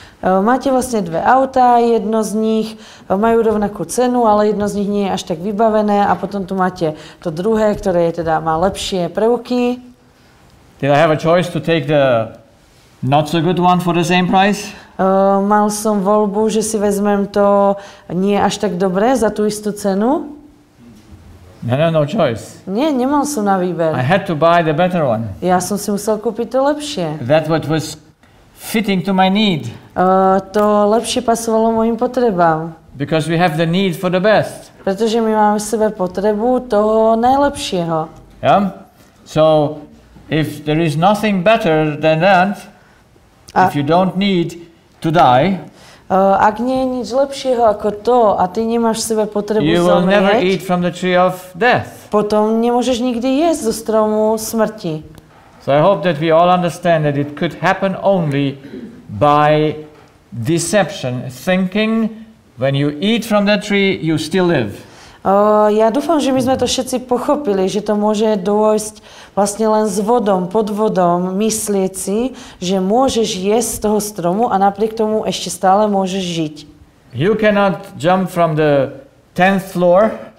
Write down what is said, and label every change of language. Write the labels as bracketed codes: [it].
[sk] Máte vlastne dve autá, jedno z nich majú rovnakú cenu, ale jedno z nich nie je až tak vybavené a potom tu máte to druhé, ktoré je teda má lepšie prvky. [en] Did I have a choice to take the not so good one for the same price? [sk] Mal som voľbu, že si vezmem to nie až tak dobré za tú istú cenu? [en] No choice. [sk] Nie, nemal som na výber. [en] I had to buy the better one. [sk] Ja som si musel kúpiť to lepšie. [en] That what was fitting to my need. [sk] To lepšie pasovalo mojim potrebám. [en] Because we have the need for the best. [sk] Pretože my máme v sebe potrebu toho najlepšieho. [en] Yeah? So, if there is nothing better than that, if you don't need to die, [sk] ak nie je nič lepšieho ako to a ty nemáš v sebe potrebu [en] you will never eat [sk] zomrieť, [en] from the tree of death. [sk] potom nemôžeš nikdy jesť zo stromu smrti. [en] So I hope that we all understand that it could happen only by deception, thinking when you eat from that tree, you still live. [sk] Ja dúfam, že my sme to všetci pochopili, že to môže dôjsť vlastne len s vodom, pod vodom, myslieť si, že môžeš jesť z toho stromu a napriek tomu ešte stále môžeš žiť. [en] You cannot jump from the 10th floor